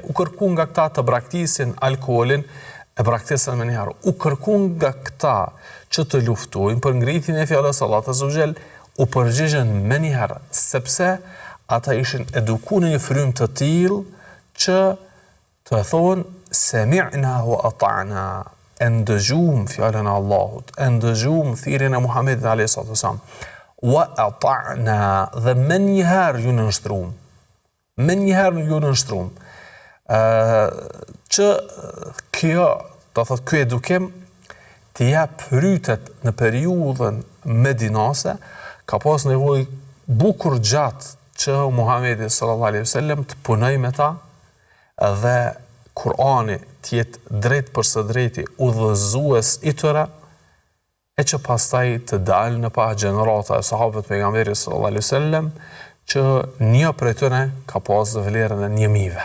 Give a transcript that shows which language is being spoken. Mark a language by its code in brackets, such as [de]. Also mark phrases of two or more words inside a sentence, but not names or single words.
[sq] U kërkuan nga këta të braktisin alkoolin, e braktisën më njëherë. U kërkuan nga këta që të luftojnë për ngritjen e fjalës së Allahut [ar] عز وجل, [sq] u përgjigjen më njëherë, sepse ata ishin edukuar në një frym të tillë që të thonë [ar] سمعنا وأطعنا, [sq] ndëgjum fjalën e Allahut, ndëgjum thirrjen e Muhamedit [ar] عليه الصلاة والسلام, وأطعنا, [sq] dhe më njëherë ju nënshtruam. Më njëherë ju nënshtruam. Që kjo, do thotë ky edukim të jap frytet në periudhën medinase, ka pas nevojë bukur gjatë që Muhamedi [ar] صلى الله عليه وسلم [sq] të punoj me ta dhe Kurani të jetë drejt për së drejti udhëzues i tyre, e që pastaj të dalë në pa gjenerata e sahabëve të pejgamberit [ar] صلى الله عليه وسلم [sq] që një prej tyre ka pas vlerën e 1000-ve.